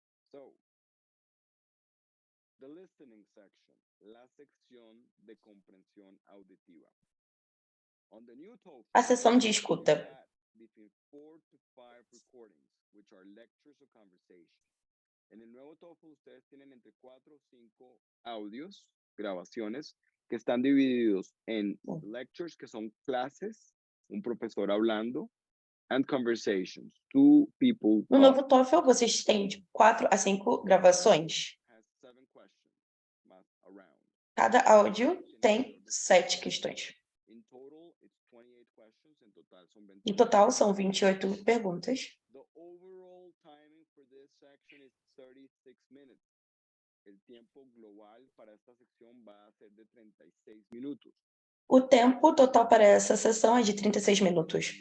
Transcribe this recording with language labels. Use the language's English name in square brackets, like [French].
[English] So, the listening section, [Spanish] la sección de comprensión auditiva. [English] On the new TOEFL, [Portuguese] a seção de escuta. [English] Between 4 to 5 recordings, which are lectures or conversation. [Spanish] En el nuevo TOEFL ustedes tienen entre 4 o 5 audios, grabaciones, que están divididos en lectures, que son clases, un profesor hablando, [English] and conversations. Two people [Portuguese] No [English] talk. [Portuguese] novo TOEFL, vocês têm de 4 a 5 gravações. [English] Has 7 questions, around. [Portuguese] Cada áudio tem 7 questões. [English] In total, it's 28 questions. [Portuguese] Em total, são 28 perguntas. [English] The overall timing for this section is 36 minutes. [Spanish] El tiempo global para esta sección va a ser de 36 minutos. [Portuguese] O tempo total para essa sessão é de 36 minutos.